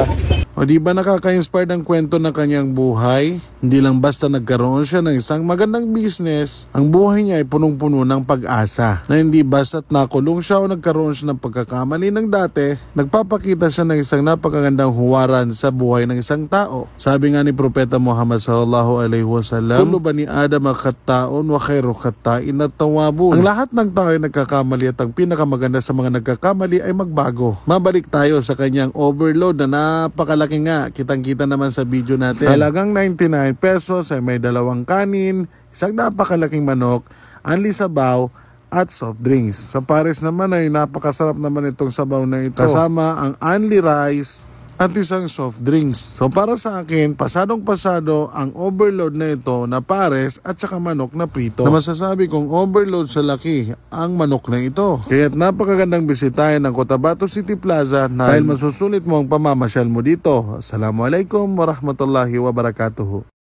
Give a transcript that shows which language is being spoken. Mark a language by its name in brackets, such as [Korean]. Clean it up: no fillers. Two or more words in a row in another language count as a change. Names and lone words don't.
[Filipino] O di ba nakaka-inspire ang kwento ng kanyang buhay? Hindi lang basta nagkaroon siya ng isang magandang business, ang buhay niya ay punong-puno ng pag-asa. Na hindi basta't nakulong siya o nagkaroon siya ng pagkakamali ng dati, nagpapakita siya ng isang napakagandang huwaran sa buhay ng isang tao. Sabi nga ni [Arabic] Propeta Muhammad صلى الله عليه وسلم, "كل بني آدم خطاء وخير الخطائين التوابون." [Filipino] Ang lahat ng tao ay nagkakamali at ang pinakamaganda sa mga nagkakamali ay magbago. Mabalik tayo sa kanyang overload na napakalaki nga, kitang-kita naman sa video natin. Sa halagang 99 pesos ay may dalawang kanin, isang napakalaking manok, anli sabaw, at [English] soft drinks. [Filipino] Sa Pares naman ay napakasarap naman itong sabaw na ito. Kasama ang anli rice at isang [English] soft drinks. [Filipino] So para sa akin, pasadong-pasado ang overload na ito na Pares at saka manok na prito. Na masasabi kong overload sa laki ang manok na ito. Kaya't napakagandang bisitahin ng Cotabato City Plaza dahil masusulit mo ang pamamasyal mo dito. [Arabic] السلام عليكم ورحمة الله وبركاته.